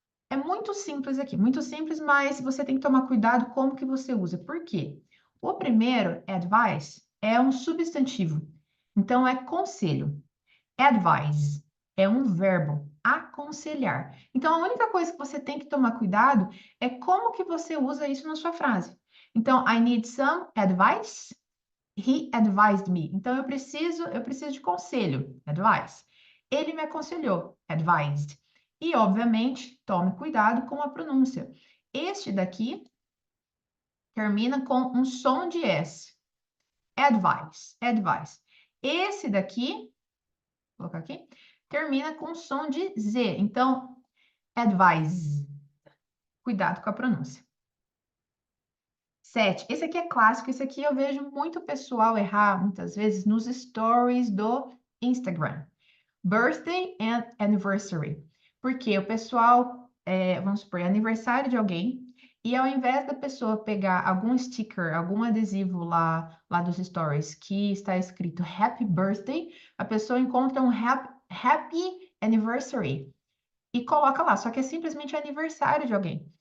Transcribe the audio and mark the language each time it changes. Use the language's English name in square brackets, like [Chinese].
[Portuguese] É muito simples aqui, muito simples, mas você tem que tomar cuidado como que você usa. Por quê? O primeiro, advice, é um substantivo. Então, é conselho. Advise é um verbo, aconselhar. Então, a única coisa que você tem que tomar cuidado é como que você usa isso na sua frase. [English] Então, I need some advice. He advised me. [Portuguese] Então, eu preciso de conselho, advice. Ele me aconselhou, advised. E, obviamente, tome cuidado com a pronúncia. Este daqui termina com um som de S. Advice, advice. Esse daqui, vou colocar aqui, termina com som de Z. Então, advise. Cuidado com a pronúncia. 7. Esse aqui é clássico, esse aqui eu vejo muito pessoal errar, muitas vezes, nos stories do Instagram. [English] Birthday and anniversary. [Portuguese] Porque o pessoal, vamos supor, é aniversário de alguém, e ao invés da pessoa pegar algum sticker, algum adesivo lá dos stories que está escrito Happy Birthday, a pessoa encontra um Happy Anniversary e coloca lá, só que é simplesmente aniversário de alguém.